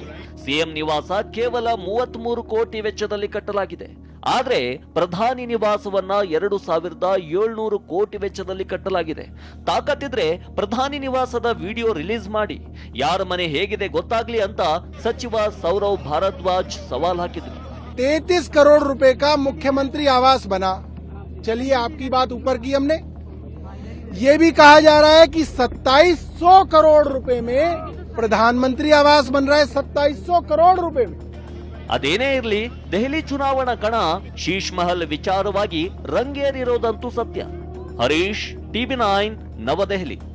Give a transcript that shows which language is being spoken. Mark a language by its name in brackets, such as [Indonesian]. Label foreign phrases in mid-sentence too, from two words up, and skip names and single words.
[Kannada] ಸಿಎಂ ನಿವಾಸ ಕೇವಲ 33 ಕೋಟಿ ವೆಚ್ಚದಲ್ಲಿ ಕಟ್ಟಲಾಗಿದೆ. ಆದ್ರೆ ಪ್ರಧಾನಿ ನಿವಾಸವನ್ನ 2,700 ಕೋಟಿ ವೆಚ್ಚದಲ್ಲಿ ಕಟ್ಟಲಾಗಿದೆ. ತಾಕತ್ತಿದ್ರೆ ಪ್ರಧಾನಿ ನಿವಾಸದ ವಿಡಿಯೋ ರಿಲೀಸ್ ಮಾಡಿ, ಯಾರ ಮನೆ ಹೇಗಿದೆ ಗೊತ್ತಾಗ್ಲಿ ಅಂತ ಸಚಿವ ಸೌರವ್ ಭಾರದ್ವಾಜ್ ಸವಾಲ್ ಹಾಕಿದ್ರು. [Hindi] 33 करोड़ रुपए का मुख्यमंत्री आवास बना। चलिए, आपकी बात ऊपर की हमने। ये भी कहा जा रहा है कि 2700 करोड़ रुपए में प्रधानमंत्री आवास बन रहा है। 2700 करोड़ रुपए में। [Kannada] ಅದೇನೇ ಇರಲಿ, ದೆಹಲಿ ಚುನಾವಣಾ ಕಣ ಶೀಶ್ ಮಹಲ್ ವಿಚಾರವಾಗಿ ರಂಗೇರಿರೋದಂತೂ ಸತ್ಯ. ಹರೀಶ್, ಟಿವಿ9, ನವದೆಹಲಿ.